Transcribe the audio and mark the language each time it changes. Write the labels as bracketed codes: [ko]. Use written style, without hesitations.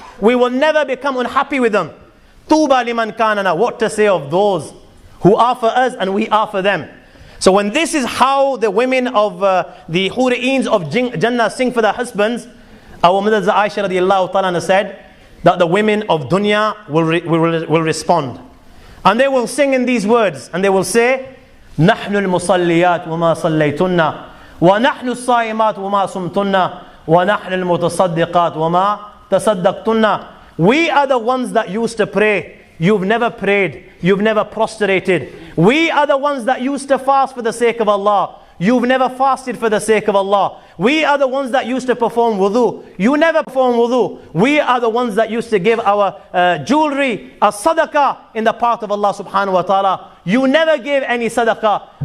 [en] We will never become unhappy with them. [ar] طوبى لمن كان لنا, [en] what to say of those who are for us and we are for them. So when this is how the women of the huri'ins of Jannah sing for their husbands, our mother Aisha radiallahu ta'ala said that the women of dunya will respond. And they will sing in these words, and they will say, [ar] نحن المصليات وما صليتن ونحن الصائمات وما صمتن ونحن المتصدقات وما تصدقتن. [en] We are the ones that used to pray. You've never prayed. You've never prostrated. We are the ones that used to fast for the sake of Allah. You've never fasted for the sake of Allah. We are the ones that used to perform wudu. You never perform wudu. We are the ones that used to give our jewelry as sadaqah in the path of Allah subhanahu wa ta'ala. You never gave any sadaqah.